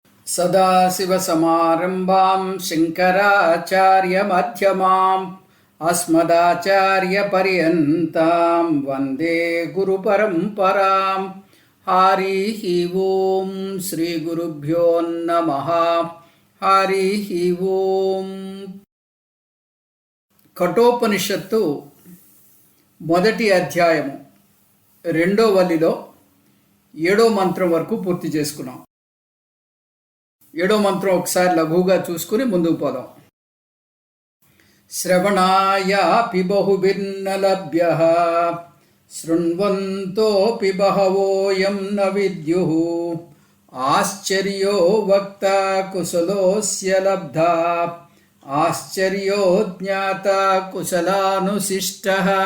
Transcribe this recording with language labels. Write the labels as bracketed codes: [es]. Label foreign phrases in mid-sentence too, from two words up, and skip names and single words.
[sa] सदाशिवसमारम्भां शङ्कराचार्यमध्यमाम् अस्मदाचार्यपर्यन्तां वन्दे गुरुपरम्पराम्। हरिः ओं श्रीगुरुभ्यो नमः। हरिः ओं। [te] కఠోపనిషత్తు మొదటి అధ్యాయము రెండో వల్లిలో 7వ మంత్రం వరకు పూర్తి చేసుకున్నాం. 7వ మంత్రం ఒకసారి లఘువుగా చూసుకుని ముందుకు పోదాం. [sa] శ్రవణాయాపి బహుభిన్న లభ్యః శృణ్వంతోపి బహవోయం న విద్యుః ఆశ్చర్యో వక్త కుశలోస్య లబ్ధా ఆశ్చర్యో జ్ఞాత కుశలానుశిష్టః.